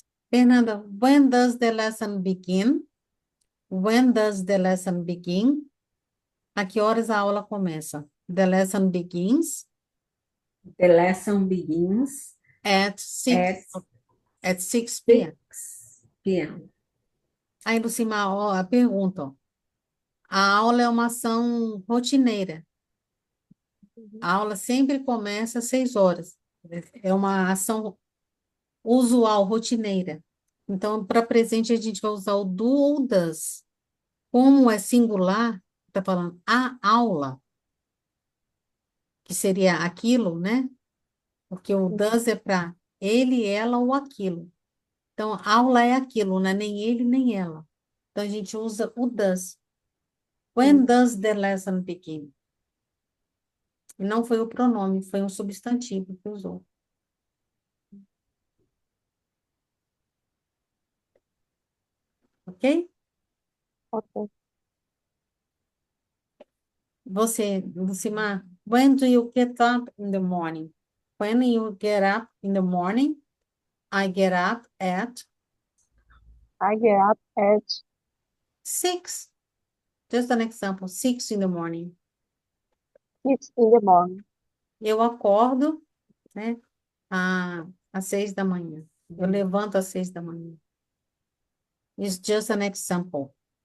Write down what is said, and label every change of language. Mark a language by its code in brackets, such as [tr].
[en] Fernanda, when does the lesson begin? When does the lesson begin? [pt] A que horas a aula começa? [en] The lesson begins The lesson begins at at 6 p.m. 6 p.m. [pt] Aí, Lucimar, ó, a pergunta, ó. A aula é uma ação rotineira. A aula sempre começa às 6 horas. É uma ação usual, rotineira. Então, para presente, a gente vai usar o do ou das. Como é singular, está falando a aula, que seria aquilo, né? Porque o does é para ele, ela ou aquilo. Então, aula é aquilo, não é nem ele, nem ela. Então, a gente usa o does. [en] When does the lesson begin? [pt] E não foi o pronome, foi um substantivo que usou. [en] Ok? Ok. Você, Lucimar, when do you get up in the morning? When you get up in the morning, I get up at I get up at 6. Just an example, 6 in the morning. 6 in the morning. [pt] Eu acordo, né, às 6 da manhã. Eu levanto às 6 da manhã. [en] It's just an example.